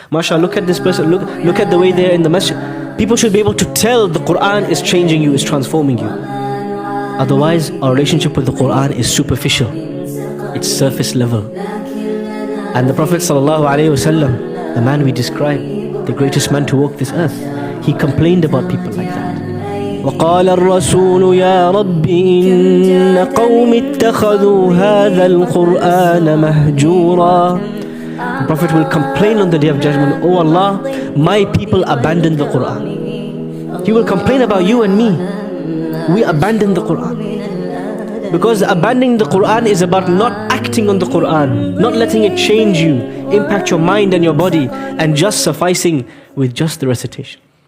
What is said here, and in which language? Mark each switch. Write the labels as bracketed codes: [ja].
[en] MashaAllah, look at this person. Look at the way they're in the masjid. People should be able to tell the Quran is changing you, is transforming you. Otherwise, our relationship with the Quran is superficial. It's surface level. And the Prophet ﷺ, the man we describe, the greatest man to walk this earth, he complained about people like that. [ar] وقال الرسول يا رب إن قوم اتخذوا هذا القرآن مهجورا. [en] The Prophet will complain on the Day of Judgment, Oh Allah, my people abandoned the Quran. He will complain about you and me. We abandoned the Quran. Because abandoning the Quran is about not acting on the Quran, not letting it change you, impact your mind and your body, and just sufficing with just the recitation.